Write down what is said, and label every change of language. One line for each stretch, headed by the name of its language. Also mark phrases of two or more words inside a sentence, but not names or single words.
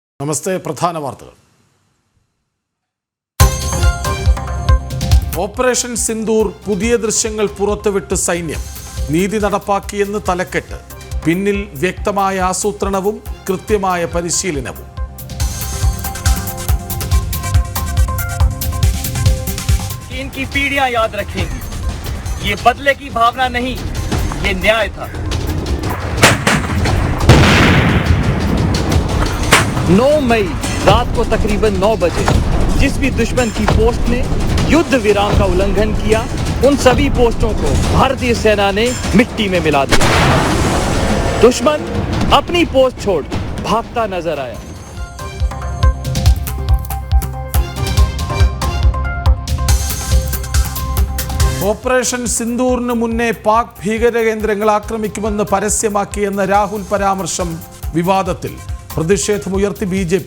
Malayalam: നമസ്തേ. പ്രധാന വാർത്തകൾ. ഓപ്പറേഷൻ സിന്ദൂർ പുതിയ ദൃശ്യങ്ങൾ പുറത്തുവിട്ട് സൈന്യം. നീതി നടപ്പാക്കിയെന്ന് തലക്കെട്ട്. പിന്നിൽ വ്യക്തമായ ആസൂത്രണവും കൃത്യമായ പരിശീലനവും.
Hindi: इनकी पीढ़ियां याद रखेंगी, ये बदले की भावना नहीं, ये न्याय था। 9 मई रात को तकरीबन 9 बजे जिस भी दुश्मन की पोस्ट ने युद्ध विराम का उल्लंघन किया, उन सभी पोस्टों को भारतीय सेना ने मिट्टी में मिला दिया। दुश्मन अपनी पोस्ट छोड़ भागता नजर आया।
Malayalam: ഓപ്പറേഷൻ സിന്ദൂറിന് മുന്നേ പാക് ഭീകര കേന്ദ്രങ്ങൾ ആക്രമിക്കുമെന്ന് പരസ്യമാക്കിയെന്ന രാഹുൽ പരാമർശം വിവാദത്തിൽ. പ്രതിഷേധമുയർത്തി BJP.